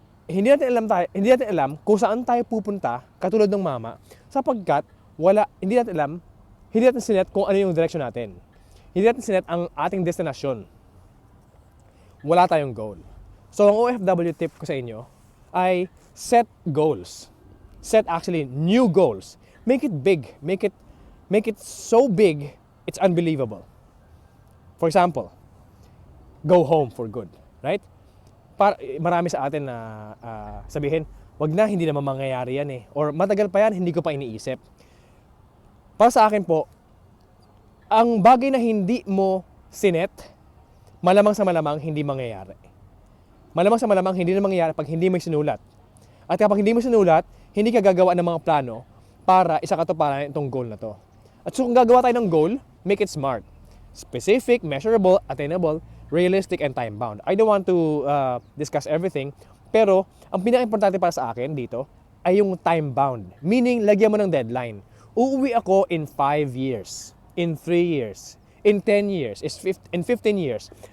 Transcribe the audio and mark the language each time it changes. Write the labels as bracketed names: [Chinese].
[Filipino] Hindi natin alam kung saan tayo pupunta, katulad ng mama, sapagkat hindi natin sinet kung ano yung direction natin. Hindi natin sinet ang ating destinasyon. Wala tayong goal. So, ang OFW tip ko sa inyo ay [English] set goals. Set actually new goals. Make it big. Make it so big, it's unbelievable. For example, go home for good, right? [Filipino] Marami sa atin na sabihin, wag na, hindi naman mangyayari yan eh. Or matagal pa yan, hindi ko pa iniisip. Para sa akin po, ang bagay na hindi mo sinet, malamang sa malamang hindi mangyayari. Malamang sa malamang hindi na mangyayari pag hindi mo sinulat. At kapag hindi mo sinulat, hindi ka gagawa ng mga plano para isakatuparan itong goal na to. At so kung gagawa tayo ng goal, [English] make it smart. Specific, measurable, attainable, realistic, and time-bound. I don't want to discuss everything, [Filipino] pero ang pinaka-importante para sa akin dito ay yung time-bound. Meaning, lagyan mo ng deadline. Uuwi ako [English] in 5 years, in 3 years, in 10 years, in 15 years.